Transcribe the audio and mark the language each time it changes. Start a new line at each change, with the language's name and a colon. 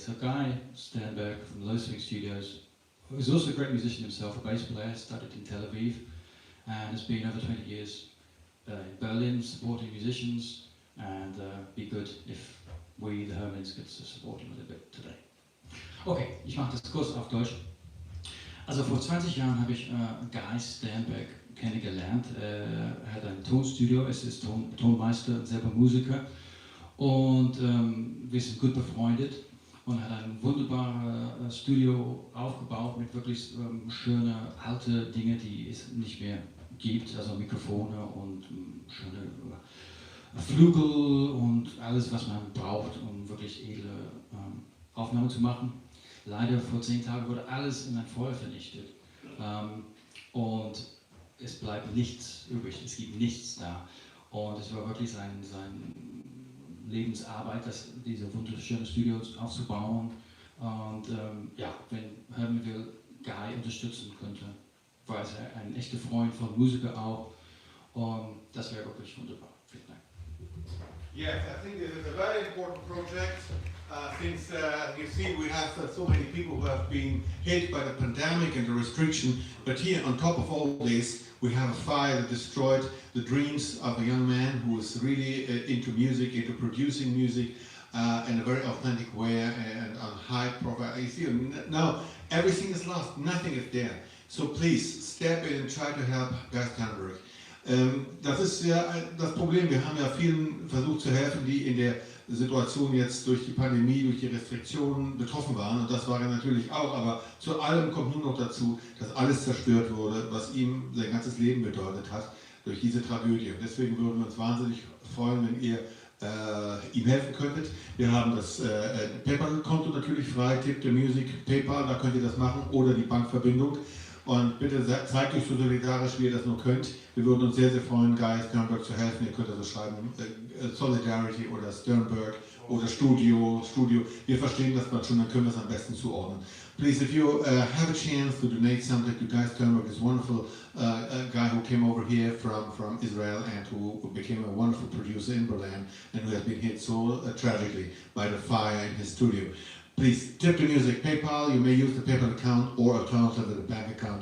English: So Guy Sternberg from Low Swing Studios, who's also a great musician himself, a bass player, studied in Tel Aviv, and has been over 20 years in Berlin supporting musicians, and be good if we, the Hermans, could support him a little bit today.
German: Okay, ich mache das kurz auf Deutsch. Also vor 20 Jahren habe ich Guy Sternberg kennengelernt. Er hat ein Tonstudio, es ist Tonmeister, selber Musiker. Und wir sind gut befreundet. und hat ein wunderbares Studio aufgebaut mit wirklich schöne alte Dinge, die es nicht mehr gibt, also Mikrofone und schöne Flügel und alles, was man braucht, um wirklich edle Aufnahmen zu machen. Leider vor 10 Tagen wurde alles in ein Feuer vernichtet und es bleibt nichts übrig, es gibt nichts da. Und es war wirklich sein Lebensarbeit, diese wunderschönen Studios aufzubauen. Und ja, wenn Herman will Guy unterstützen könnte, war er ein echter Freund von Musiker auch. Und das wäre wirklich wunderbar. Vielen Dank.
English: Yes, I think it is a very important project. Since you see, we have so many people who have been hit by the pandemic and the restriction. But here, on top of all this, we have a fire that destroyed the dreams of a young man who is really into music, into producing music in a very authentic way and on high profile. You see, now everything is lost, nothing is there. So please step in and try to help Guy Sternberg.
German: Das ist ja das Problem. Wir haben ja vielen versucht zu helfen, die in der Situation jetzt durch die Pandemie, durch die Restriktionen betroffen waren. Und das war er natürlich auch. Aber zu allem kommt nun noch dazu, dass alles zerstört wurde, was ihm sein ganzes Leben bedeutet hat, durch diese Tragödie. Und deswegen würden wir uns wahnsinnig freuen, wenn ihr ihm helfen könntet. Wir haben das PayPal-Konto natürlich frei, Tip the Music, PayPal, da könnt ihr das machen, oder die Bankverbindung. Und bitte zeigt euch so solidarisch, wie ihr das nur könnt. Wir würden uns sehr, sehr freuen, Guy Sternberg zu helfen. Ihr könnt also schreiben Solidarity oder Sternberg oder Studio. Wir verstehen das bald schon, dann können wir es am besten zuordnen.
English: Please, if you have a chance to donate something to Guy Sternberg, this wonderful guy who came over here from Israel and who became a wonderful producer in Berlin and who has been hit so tragically by the fire in his studio. Please tip the music, PayPal. You may use the PayPal account or alternatively the bank account.